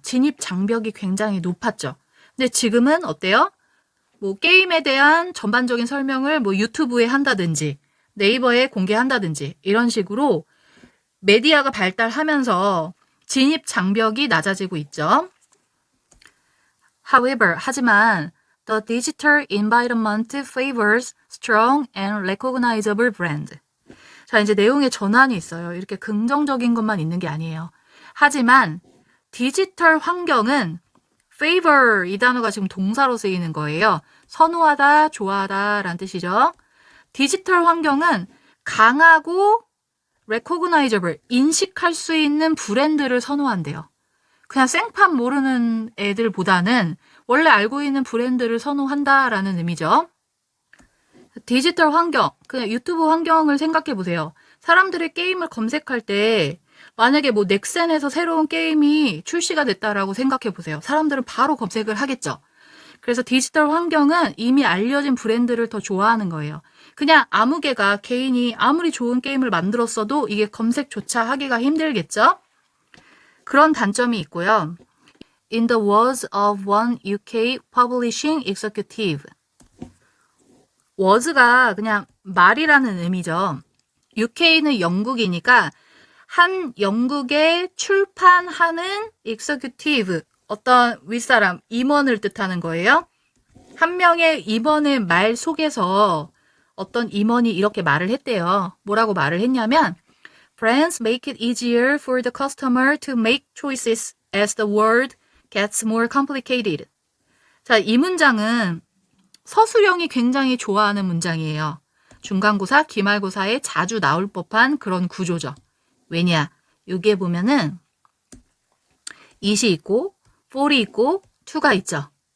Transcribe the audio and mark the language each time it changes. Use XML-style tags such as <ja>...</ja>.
<ko>진입 장벽이 굉장히 높았죠. 근데 지금은 어때요? 뭐 게임에 대한 전반적인 설명을 뭐 유튜브에 한다든지 네이버에 공개한다든지 이런 식으로 메디아가 발달하면서 진입 장벽이 낮아지고 있죠.</ko> <en>However,</en> <ko>하지만</ko> <en>the digital environment favors strong and recognizable brand.</en> <ko>자, 이제 내용에 전환이 있어요. 이렇게 긍정적인 것만 있는 게 아니에요. 하지만 디지털 환경은 favor 이 단어가 지금 동사로 쓰이는 거예요. 선호하다, 좋아하다 라는 뜻이죠. 디지털 환경은 강하고 recognizable, 인식할 수 있는 브랜드를 선호한대요. 그냥 생판 모르는 애들보다는 원래 알고 있는 브랜드를 선호한다라는 의미죠. 디지털 환경, 그냥 유튜브 환경을 생각해 보세요. 사람들이 게임을 검색할 때 만약에 뭐 넥센에서 새로운 게임이 출시가 됐다라고 생각해 보세요. 사람들은 바로 검색을 하겠죠. 그래서 디지털 환경은 이미 알려진 브랜드를 더 좋아하는 거예요. 그냥 아무 개가 개인이 아무리 좋은 게임을 만들었어도 이게 검색조차 하기가 힘들겠죠? 그런 단점이 있고요.</ko> <en>In the words of one UK publishing executive.</en> <ko>word가 그냥 말이라는 의미죠. UK는 영국이니까 한 영국에 출판하는 executive, 어떤 윗사람, 임원을 뜻하는 거예요. 한 명의 임원의 말 속에서 어떤 임원이 이렇게 말을 했대요. 뭐라고 말을 했냐면</ko> <en>Brands make it easier for the customer to make choices as the world gets more complicated.</en> <ko>자, 이 문장은 서술형이 굉장히 좋아하는 문장이에요. 중간고사, 기말고사에 자주 나올 법한 그런 구조죠. 왜냐? 여기에 보면은 it이 있고 for이 있고 to가 있죠.</ko>